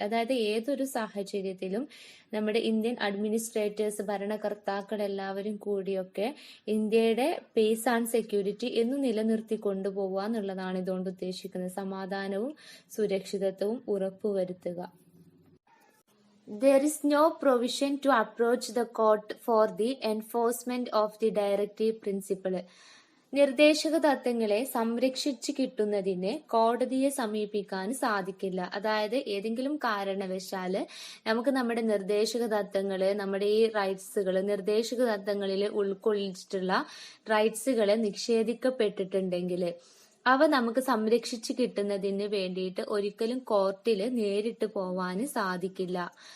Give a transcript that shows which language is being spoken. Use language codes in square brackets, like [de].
[ml] അതായത് ഏതൊരു സാഹചര്യത്തിലും നമ്മുടെ ഇന്ത്യൻ അഡ്മിനിസ്ട്രേറ്റേഴ്സ്, ഭരണകർത്താക്കൾ എല്ലാവരും കൂടിയൊക്കെ ഇന്ത്യയുടെ പീസ് ആൻഡ് സെക്യൂരിറ്റി എന്ന് നിലനിർത്തി കൊണ്ടുപോവുക എന്നുള്ളതാണ് ഇതുകൊണ്ട് ഉദ്ദേശിക്കുന്നത്. സമാധാനവും സുരക്ഷിതത്വവും ഉറപ്പുവരുത്തുക. [en] There is no provision to approach the court for the enforcement of the directive principle. [ml] നിർദ്ദേശക തത്വങ്ങളെ സംരക്ഷിച്ചു കിട്ടുന്നതിന് കോടതിയെ സമീപിക്കാൻ സാധിക്കില്ല. അതായത് ഏതെങ്കിലും കാരണവശാല് നമുക്ക് നമ്മുടെ നിർദ്ദേശക തത്വങ്ങള്, നമ്മുടെ ഈ റൈറ്റ്സുകള്, നിർദ്ദേശക തത്വങ്ങളിൽ ഉൾക്കൊള്ളിച്ചിട്ടുള്ള റൈറ്റ്സുകളെ നിഷേധിക്കപ്പെട്ടിട്ടുണ്ടെങ്കിൽ അവ നമുക്ക് സംരക്ഷിച്ചു കിട്ടുന്നതിന് വേണ്ടിയിട്ട് ഒരിക്കലും കോർട്ടിൽ നേരിട്ട് പോവാൻ സാധിക്കില്ല.